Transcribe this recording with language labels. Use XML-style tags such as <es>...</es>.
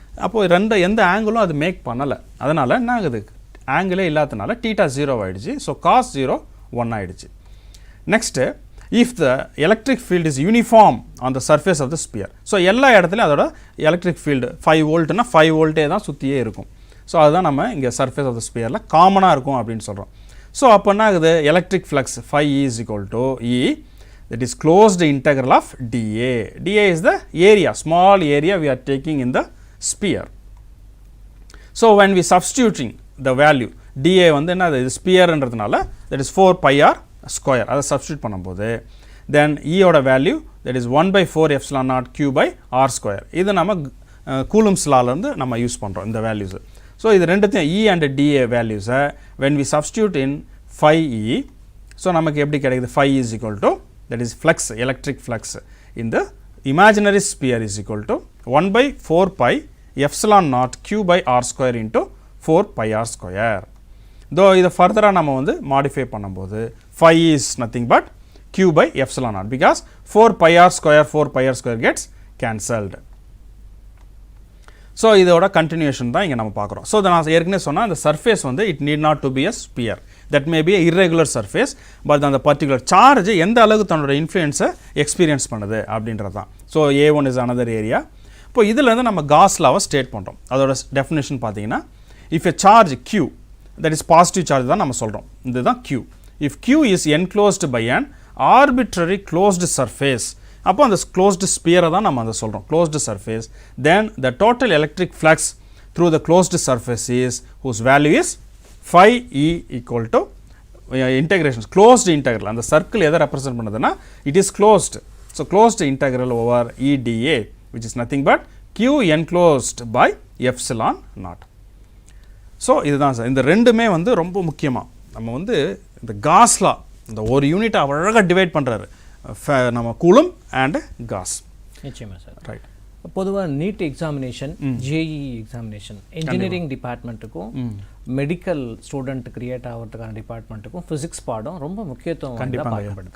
<ta>அப்போது எந்த ஆங்கிளும் அது மேக் பண்ணலை. அதனால் என்ன ஆகுது, ஆங்கிளே இல்லாததுனால θ 0 ஆகிடுச்சு. ஸோ cos 0 1 ஆகிடுச்சு.</ta> <en>Next, if the electric field is uniform on the surface of the sphere.</en> <ta>So எல்லா இடத்துலையும் அதோட எலக்ட்ரிக் ஃபீல்டு 5 வோல்ட்னா 5 வோல்ட்டே தான் சுற்றியே இருக்கும். ஸோ அதுதான் நம்ம இங்கே சர்ஃபேஸ் ஆஃப் த ஸ்பியரில் காமனாக இருக்கும் அப்படின்னு சொல்கிறோம். ஸோ அப்போ என்ன ஆகுது,</ta> <en>Electric flux phi is equal to E, that is closed integral of dA. dA is the area, small area we are taking in the sphere. So when we substituting the value</en> <ta>dA வந்து என்ன, இது ஸ்பியர்ன்றதுனால</ta> <en>that is 4 pi r square,</en> <ta>அதை substitute பண்ணும்போது</ta> <en>then E ஓட value that is 1/4 epsilon naught q by r square.</en> <ta>இது நம்ம Coulomb's லாலேருந்து நம்ம use பண்ணுறோம் இந்த வேல்யூஸ். ஸோ இது ரெண்டுத்தையும்</ta> <en>E and dA வேல்யூஸை when we substitute in phi E,</en> <ta>so நமக்கு எப்படி கிடைக்குது,</ta> <en>phi is equal to, that is flux, electric flux in the imaginary sphere is equal to 1/4 pi epsilon naught q by r square into 4 pi r square. Though</en> <ta>இதை ஃபர்தராக நம்ம வந்து modify பண்ணும்போது</ta> <en>phi is nothing but q by epsilon naught, because 4 pi r square gets cancelled.</en> <ta>So இதோட continuation தான் இங்கே நம்ம பார்க்குறோம். ஸோ நான் ஏற்கனவே சொன்னால் அந்த சர்ஃபேஸ் வந்து</ta> <en>it need not to be a sphere, that may be irregular surface,</en> <ta>but அந்த பர்டிகுலர் சார்ஜ் எந்த அளவுக்கு தன்னோட இன்ஃப்ளூயன்ஸை எக்ஸ்பீரியன்ஸ் பண்ணுது அப்படின்றது தான். So</ta> <en>A1 is another area.</en> <ta>இப்போ இதுலேருந்து நம்ம காஸ் லாவை ஸ்டேட் பண்ணுறோம். அதோட டெஃபினேஷன் பார்த்தீங்கன்னா,</ta> <en>if a charge Q, that is positive charge</en> <ta>தான் நம்ம சொல்கிறோம், இதுதான் Q.</ta> <en>if Q is enclosed by an arbitrary closed surface,</en> <ta>அப்போ அந்த closed sphere தான் நம்ம அதை சொல்கிறோம்,</ta> <en>closed surface, then the total electric flux through the closed surface is, whose value is phi E equal to integration, closed integral.</en> <ta>அந்த circle எதை represent பண்ணுதுன்னா,</ta> <en>it is closed, so closed integral over E dA, which is nothing but Q enclosed by epsilon naught.</en> <ta>So இதுதான் sir, இந்த ரெண்டுமே வந்து ரொம்ப முக்கியமாக நம்ம வந்து இந்த காஸ் லா, இந்த ஒரு யூனிட்டை அழகாக டிவைட் பண்ணுறாரு நம்ம கூலும் அண்ட் காஸ். நிச்சயமாக சார். ரைட். பொதுவாக NEET examination, JE examination, engineering டிபார்ட்மெண்ட்டுக்கும் medical student create ஆகிறதுக்கான டிபார்ட்மெண்ட்டுக்கும் ஃபிசிக்ஸ் பாடம் ரொம்ப முக்கியத்துவம் பார்க்கப்படுது.</ta>